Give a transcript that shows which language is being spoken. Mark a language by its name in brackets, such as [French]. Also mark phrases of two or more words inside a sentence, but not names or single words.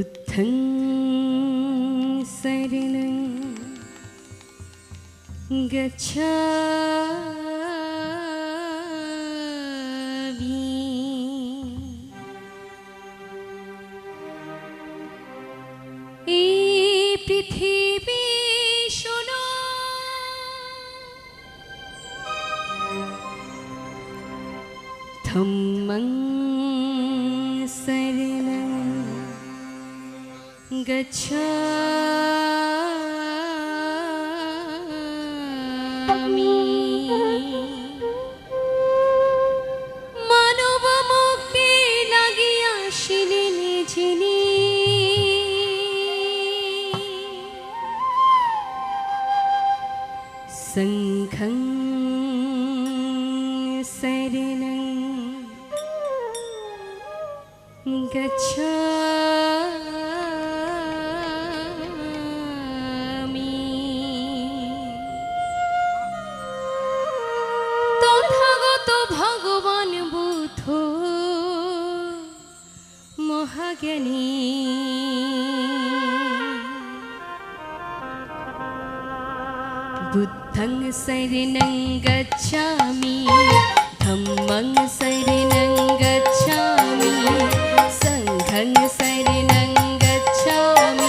[Pali] बुद्धं शरणं गच्छामि। [Bangla] এই পৃথিবী শোনো, [Pali] ধম্মং শরণং গচ্ছামি। [Bangla] মানব মুক্তি লাগিয়া আসিলেন যিনি, [Pali] সংঘং শরণং গচ্ছামি। [Bangla] তথাগত ভগবান বুদ্ধ মহাজ্ঞানী, [Pali] बुद्धं शरणं गच्छामि, धम्मं शरणं गच्छामि, संघं शरणं गच्छामि।